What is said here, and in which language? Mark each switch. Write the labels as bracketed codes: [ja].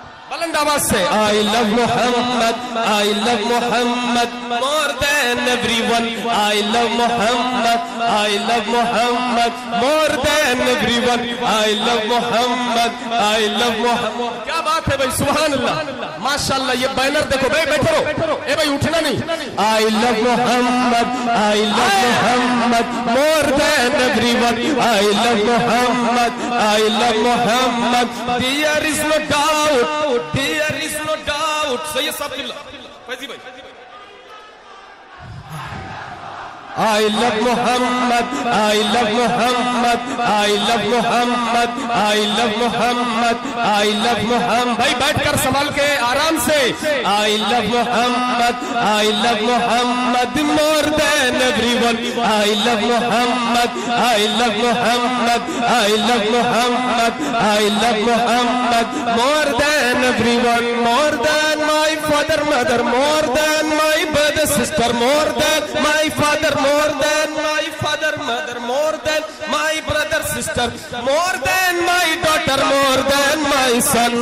[hi] बुलंद आवाज से [en] I love Muhammad, I love Muhammad more than everyone. I love Muhammad, I love Muhammad more than everyone. I love Muhammad, I love Muhammad. [hi] क्या बात है भाई, सुभान अल्लाह, माशाअल्लाह. ये बैनर देखो भाई, बैठो रहो, ए भाई उठना नहीं. [en] I love Muhammad, I love Muhammad more than everyone. I love Muhammad, I love Muhammad. There is no doubt, there is no doubt. [hi] सही है साहब, फैजी भाई. [en] I love Muhammad, I love Muhammad, I love Muhammad, I love Muhammad, I love Muhammad. [hi] भाई बैठकर संभाल के आराम से. [en] I love Muhammad, I love Muhammad more than everyone. I love Muhammad, I love Muhammad, I love Muhammad, I love Muhammad more than everyone. More than my father, mother, more than my brother, sister, more than my father, more than my father, mother, more than my brother, sister, more than my daughter, more than my son.